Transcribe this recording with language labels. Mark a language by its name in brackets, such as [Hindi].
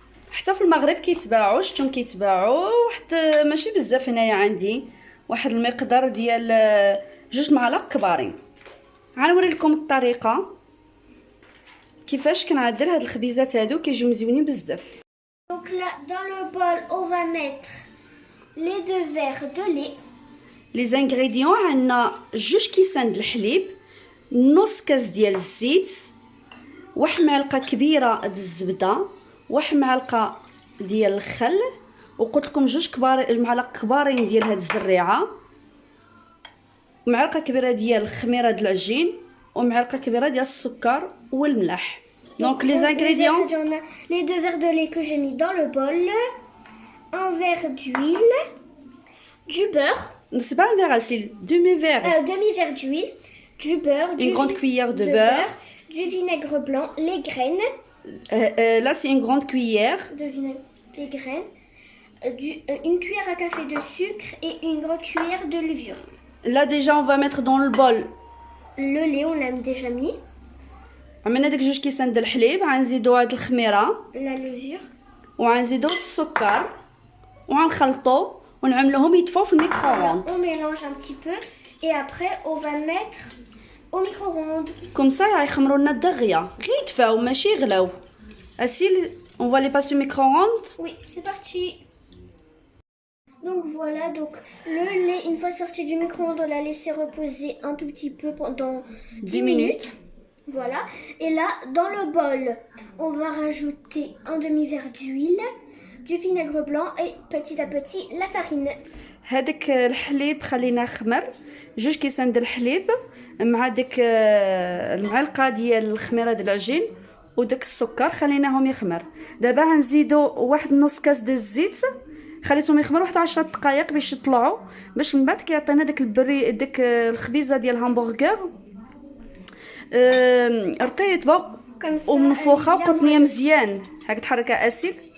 [Arabic] حتى في المغرب كيتباعوا، شفتهم كيتباعوا واحد ماشي بزاف. هنايا عندي واحد المقدار ديال 2 معالق كبارين. غنوري لكم الطريقه كيفاش كنعدل هاد الخبيزات هادو، كيجيو مزيونين بزاف. [French] Donc là, dans le bol, on va mettre les 2 verres de lait. لي زانغريديون [Arabic] عندنا 2 كيسان د الحليب، نص كاس ديال الزيت، واحد معلقه كبيره د الزبده، واحد معلقه ديال الخل، وقلت لكم 2 معالق كبارين ديال هاد الزريعه، معلقه كبيره ديال الخميره د العجين، ومعلقه كبيره ديال السكر والملح. [French] Donc les ingrédients, On a les 2 verres de lait que j'ai mis dans le bol, un verre d'huile, du beurre, c'est pas un verre, c'est demi-verre, demi-verre d'huile, du beurre, une grande cuillère de beurre, du vinaigre blanc, les graines, là c'est une grande cuillère, de vinaigre, les graines, une cuillère à café de sucre et une grande cuillère de levure. Là déjà on va mettre dans le bol le lait, on l'a déjà mis, [Arabic] عملنا داك 2 كيسان د الحليب، غنزيدو هاد الخميره [French] la levure, [Arabic] وغنزيدو السكر وغنخلطو ونعملوهم يطفوا في الميكرووند. [French] on mélange un petit peu et après on va le mettre au micro-ondes. كوم سا [Arabic] غيخمروا لنا دغيا، غير يدفاو ماشي يغلاو. [French] اسيل on va les passer au micro-ondes. Oui, c'est parti. Donc voilà, donc le lait, une fois sorti du micro-ondes, on l'a laissé reposer un tout petit peu pendant 10 minutes. Voilà. Et là, dans le bol, on va rajouter un demi-verre d'huile, du vinaigre blanc et petit à petit la farine. [Arabic] هذاك الحليب خلينا خمر، 2 كيسان د الحليب مع داك المعلقه ديال الخميره د العجين وداك السكر خليناهم يخمر. دابا غنزيدو واحد نص كاس د الزيت، خليتهم يخمروا واحد 10 دقائق باش يطلعوا، باش من بعد كيعطينا داك البري داك الخبيزه ديال الهمبرغر رطيبه ومنفوخه وقطنيه مزيان. هاك تحركها اسيد.